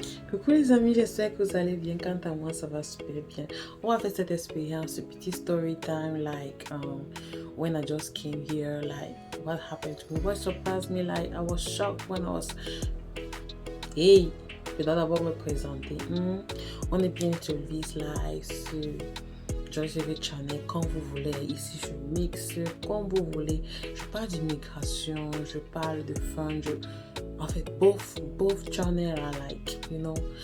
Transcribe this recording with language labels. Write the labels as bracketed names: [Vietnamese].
[French] Coucou les amis, j'espère que vous allez bien. Quant à moi, ça va super bien. On va faire cette expérience, ce petit [English] story time, like when I just came here, like what happened to me, what surprised me, like I was shocked when I was. [French] Hey, je dois d'abord me présenter. On est bien sur Viz Live, sur Joyce Channel, quand vous voulez. Ici, je mixe comme vous voulez. Je parle d'immigration, je parle de fun, en fait, [English] both channels I like, you know.